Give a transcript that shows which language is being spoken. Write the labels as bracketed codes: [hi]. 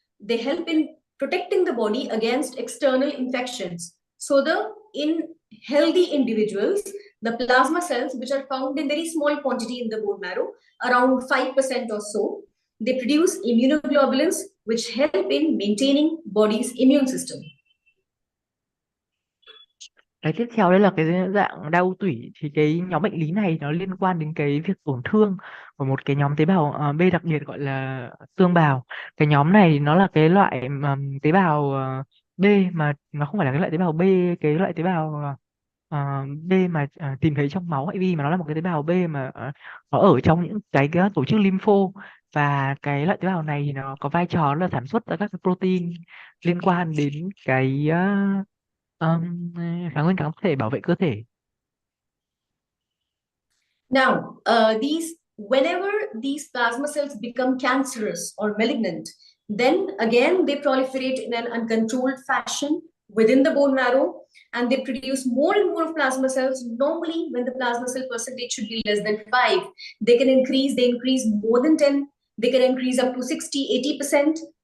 [en] They help in protecting the body against external infections. So in healthy individuals, the plasma cells, which are found in very small quantity in the bone marrow, around 5% or so, they produce immunoglobulins which help in maintaining body's immune system. [vi] Cái tiếp theo đây là cái dạng đau tủy. Thì cái nhóm bệnh lý này nó liên quan đến cái việc tổn thương của một cái nhóm tế bào B đặc biệt gọi là tương bào. Cái nhóm này nó là cái loại tế bào B mà nó không phải là cái loại tế bào B, cái loại tế bào B mà tìm thấy trong máu HIV, mà nó là một cái tế bào B mà nó ở trong những cái tổ chức lympho. Và cái loại tế bào này thì nó có vai trò là sản xuất ra các cái protein liên quan đến cái kháng nguyên kháng thể, bảo vệ cơ thể. [en] Now, whenever these plasma cells become cancerous or malignant, then again they proliferate in an uncontrolled fashion within the bone marrow, and they produce more and more of plasma cells. Normally, when the plasma cell percentage should be less than 5, they increase more than 10, they can increase up to 60, 80%.